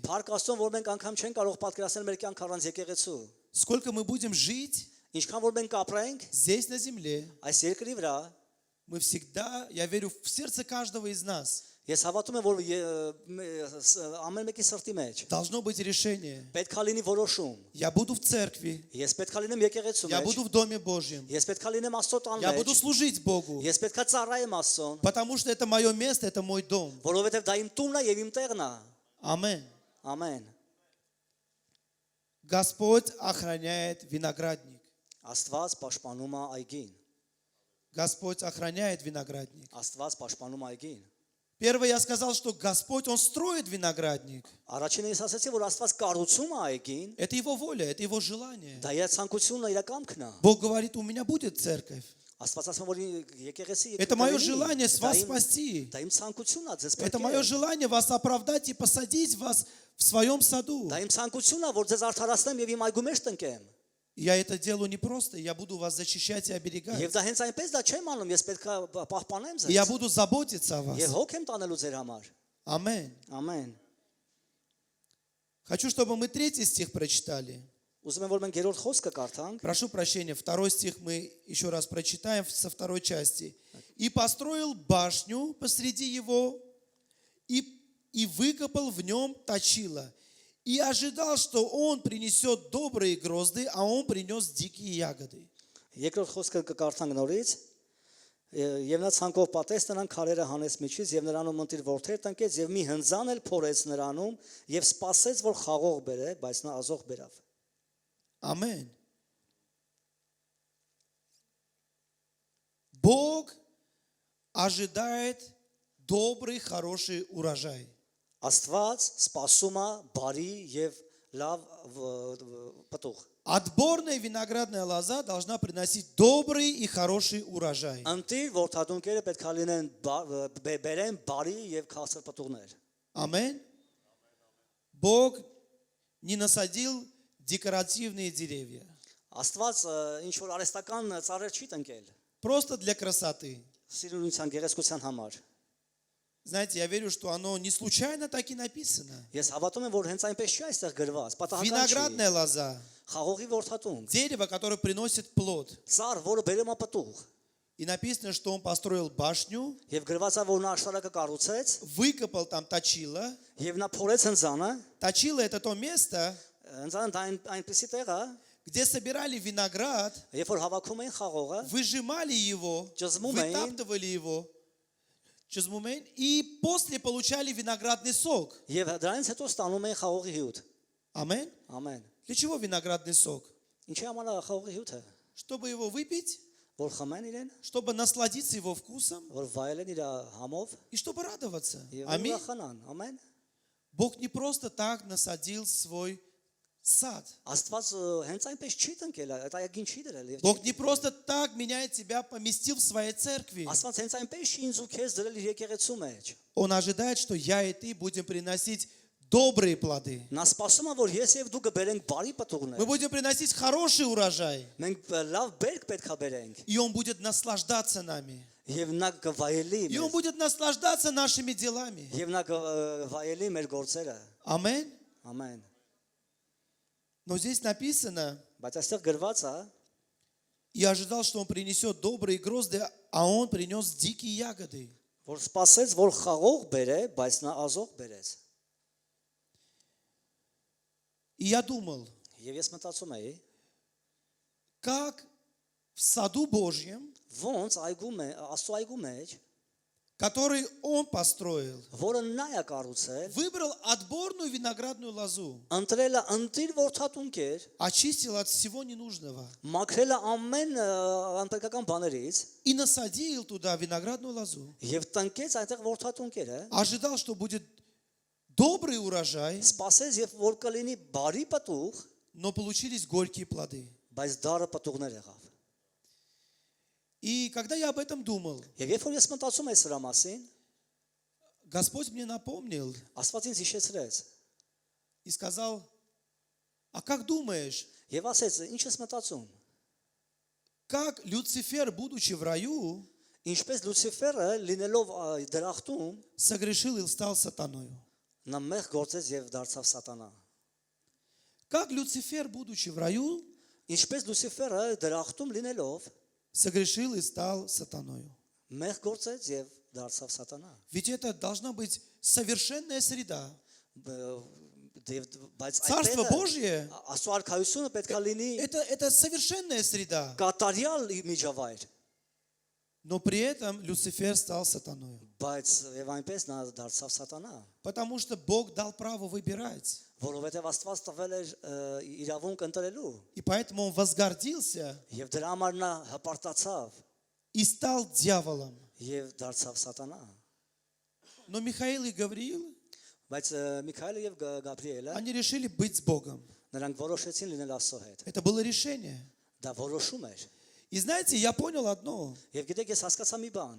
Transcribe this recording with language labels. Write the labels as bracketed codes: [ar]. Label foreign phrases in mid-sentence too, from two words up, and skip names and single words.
[hy] Փառք Աստծուն, որ մենք անգամ չենք կարող պատկերացնել մեր կյանքը առանց եկեղեցու։ [ru] Сколько мы будем жить [hy] Ինչքան որ մենք ապրենք [ru] здесь на земле, [hy] այս երկրի վրա, [ru] мы всегда, я верю, в сердце каждого из нас, [hy] Ես հավատում եմ, որ ամեն մեկի սրտի մեջ [ru] должно быть решение. [hy] պետք է լինի որոշում։ [ru] Я буду в церкви, [hy] Ես պետք է լինեմ եկեղեցու [ru] я [hy] մեջ, [ru] буду в Доме Божьем, [hy] ես պետք է լինեմ Աստծո տան [ru] я буду [hy] մեջ, [ru] служить Богу, [hy] ես պետք է ծառայեմ Աստծուն, [ru] потому что это мое место, это мой дом. [hy] որովհետև դա իմ տունն է եւ իմ տեղն է։ [ru] Аминь. [hy] Ամեն։ [ru] Господь охраняет виноградник. [hy] Աստված պաշտպանում է այգին։ [ru] Господь охраняет виноградник. [hy] Աստված պաշտպանում է այգին։ [ru] Первое я сказал, что Господь, Он строит виноградник. [hy] Առաջինը ես ասացի, որ Աստված կառուցում է այգին, [ru] Это Его воля, это Его желание. [hy] դա իր ցանկությունն է, իր կամքն է։ [ru] Бог говорит, у меня будет церковь. [hy] Աստված ասում է, որ եկեղեցի [ru] Это мое желание вас спасти. [hy] Դա իմ ցանկությունն է, ձեզ [ru] Это [hy] պետք [ru] мое [hy] է։ [ru] желание вас оправдать и посадить вас в своем саду. [hy] Դա իմ ցանկությունն է, որ ձեզ արդարացնեմ եւ իմ այգու մեջ տնկեմ։ [ru] Я это делаю не просто, я буду вас защищать и оберегать. [hy] Եվ դա հենց այնպես դա չեմ անում, ես պետք է պահպանեմ [ru] И я [hy] ձեզ։ [ru] буду заботиться о вас. [hy] Եվ հոգ եմ տանելու ձեր համար։ [ru] Аминь. [hy] Ամեն։ [ru] Хочу, чтобы мы 3 стих прочитали. [hy] Ուզում եմ, որ մենք երրորդ խոսքը կարդանք։ [ru] Прошу прощения, 2 стих мы еще раз прочитаем со 2 части. «И построил башню посреди его, и выкопал в нем точило, и ожидал, что он принесет добрые грозды, а он принес дикие ягоды». [hy] Երկրորդ խոսքը կկարդանք նորից։ Եվ նա ցանկով պատեց նրան քարերը հանեց միջից եւ նրանում ընտիր որդեր տնկեց եւ մի հնձան էլ փորեց նրանում եւ սпасեց որ խաղող բերե, բայց նա ազող բերավ։ [ru] Аминь. Бог ожидает добрый, хороший урожай. [hy] Աստված սпасում է բարի եւ լավ պտուղ։ [ru] Отборная виноградная лоза должна приносить добрый и хороший урожай. [hy] Ընտիր որդադունկերը պետք է լինեն բերեն բարի եւ քասր պտուղներ։ [ru] Аминь. Бог не насадил декоративные деревья. [hy] Աստված ինչ որ արհեստական ծառեր չի տնկել։ [ru] Просто для красоты. [hy] Սիրունության գեղեցկության համար։ [ru] Знаете, я верю, что оно не случайно так и написано. [hy] Ես հավատում եմ, որ հենց այնպես չի այստեղ գրված։ Պատահական չի։ [ru] Виноградная лоза. [hy] Խաղողի որդատունք։ [ru] Дерево, которое приносит плод. [hy] Ծառ, որը բերում է պտուղ։ [ru] И написано, что он построил башню, [hy] Եվ գրված է, որ նա աշտարակը կառուցեց, [ru] выкопал там точило. [hy] եւ նա փորեց հնձանը, [ru] Точило – это то место, [hy] հնձանը դա այնպեսի տեղ է, [ru] где собирали виноград, [hy] երբ որ հավաքում էին խաղողը, [ru] выжимали его, Джазмумейн. вытаптывали его, Джазмумейн, и после получали виноградный сок. [hy] եւ դրանից հետո ստանում էին խաղողի հյութ։ [ru] Аминь. [hy] Ամեն։ [ru] Для чего виноградный сок? [hy] Ինչի համար է խաղողի հյութը, [ru] Чтобы его выпить, [hy] որ խմեն իրեն, [ru] чтобы насладиться его вкусом [hy] որ վայելեն իր համով [ru] и чтобы радоваться. [hy] եւ [ru] Аминь. [hy] ուրախանան, ամեն։ [ru] Бог не просто так насадил свой сад. [hy] Աստված հենց այնպես չի տնկել, այդ այգին չի դրել եւ [ru] Бог не просто так меня тебя поместил в своей церкви. [hy] Աստված հենց այնպես չի ինձ ու քեզ դրել իր եկեղեցու մեջ։ [ru] Он ожидает, что я и ты будем приносить добрые плоды. [hy] Նա սպասում է, որ ես եւ դու կբերենք բարի [ru] Мы [hy] պտուղներ։ [ru] будем приносить хороший урожай. [hy] Մենք լավ բերք պետք է բերենք [ru] И Он будет наслаждаться нами. [hy] եւ նա կվայելի [ru] И Он [hy] մեզ, [ru] будет наслаждаться нашими делами. [hy] եւ նա կվայելի մեր գործերը։ [ru] Аминь. [hy] Ամեն։ [ru] Но здесь написано, [hy] Բայց այստեղ գրված է, [ru] и ожидал, что Он принесет добрые грозды, а Он принес дикие ягоды. [hy] որ սпасեց, որ խաղող բերե, բայց նա ազող բերեց։ [ru] И я думал, [hy] Եվ ես մտածում էի, [ru] как в саду Божьем, [hy] ոնց Աստծո այգու մեջ, [ru] который Он построил, [hy] որը նա է կառուցել, [ru] выбрал отборную виноградную лозу, [hy] ընտրել է ընտիր որդատունկեր, [ru] очистил от всего ненужного [hy] մաքրել է ամեն անպետքական բաներից [ru] и насадил туда виноградную лозу. [hy] եւ տնկեց այնտեղ որդատունկերը, [ru] Ожидал, что будет добрый урожай, [hy] սпасեց եւ որ կլինի բարի պտուղ, [ru] но получились горькие плоды. [hy] բայց դարը պտուղներ եղավ։ [ru] И когда я об этом думал, [hy] Եվ երբ որ ես մտածում եմ սրա մասին, [ru] Господь мне напомнил [hy] Աստված ինձ հիշեցրեց [ru] и сказал, а как думаешь, [hy] եւ ասեց, ինչ ես մտածում, [ru] как Люцифер, будучи в раю, [hy] ինչպես Լուցիֆերը լինելով դրախտում, [ru] согрешил и стал сатаною? [hy] նա մեղ գործեց եւ դարձավ սատանա։ [ru] Как Люцифер, будучи в раю, [hy] Ինչպես Լուցիֆերը դրախտում լինելով [ru] согрешил и стал сатаною? [hy] մեղ գործեց եւ դարձավ սատանա։ [ru] Ведь это должна быть совершенная среда. [hy] Բայց [ru] Царство [hy] այդտեղ [ru] Божье [hy] Աստծո արքայությունը պետք է լինի [ru] это совершенная среда. [hy] կատարյալ միջավայր, [ru] Но при этом Люцифер стал сатаной. [hy] բայց եւ այնպես նա դարձավ սատանա, [ru] Потому что Бог дал право выбирать. [hy] որովհետեւ Աստված տվել էր իրավունք ընտրելու [ru] И поэтому он возгордился [hy] եւ դրա համար նա հպարտացավ [ru] и стал дьяволом. [hy] եւ դարձավ սատանա։ [ru] Но Михаил и Гавриил, [hy] Բայց Միքայելը եւ Գաբրիելը [ru] они решили быть с Богом. [hy] նրանք որոշեցին լինել Աստծո հետ։ [ru] Это было решение. [hy] Դա որոշում էր։ [ru] И знаете, я понял одно, [hy] Եվ գիտեք, ես հասկացա մի բան,